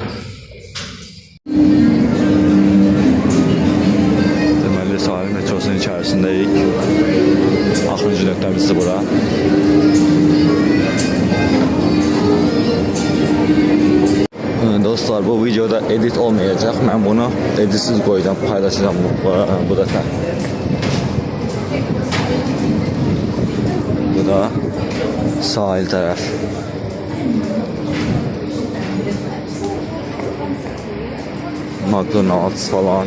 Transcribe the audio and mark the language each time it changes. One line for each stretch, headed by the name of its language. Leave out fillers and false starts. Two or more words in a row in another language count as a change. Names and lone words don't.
Azerbaijani: Deməli sahil metrosunun içərisindəyik. Axırıncı nöqtəmizdir bura. Dostlar, bu videoda edit olmayacak.
Turkish: Ben bunu editsiz koyacağım, paylaşacağım bu defa.
Azerbaijani: Bu da sahil taraf. McDonald's falan.